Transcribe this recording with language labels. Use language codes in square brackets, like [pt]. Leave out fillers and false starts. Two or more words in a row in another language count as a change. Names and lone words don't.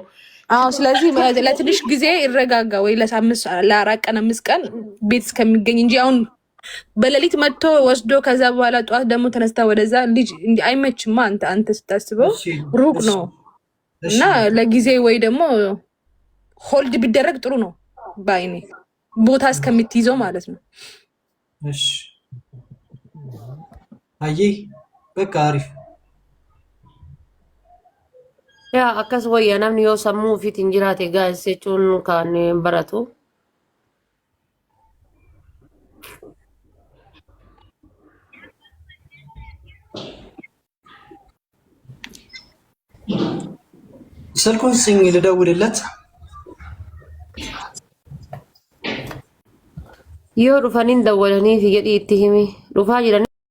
[am] አዎ ስለዚህ ለትንሽ ጊዜ ይረጋጋ ወይ ለ4 ቀን 5 ቀን ቤት እስከሚገኝ እንጂ አሁን በሌሊት መጥቶ ወስዶ ከዛ በኋላ ጠዋት ደግሞ ተነስታ ወደዛ ልጅ አይመችማ። አንተ ስታስበው ሩቅ ነው እና ለጊዜ ወይ ደግሞ ሆልድ ቢደረግ ጥሩ ነው ባይኔ ቦታ እስከምትይዘው ማለት ነው። እሺ አይ በቃ አሪፍ ያ አካስ ወያ [om] namni yoo sammuu ofiitiin jiraate gaa'is jechuun kan baratu. [am] ስልኩን ስኝ ልደውልለት [om] Yoo dhufaniin dawwalaniif jedhii itti himi dhufaa jiran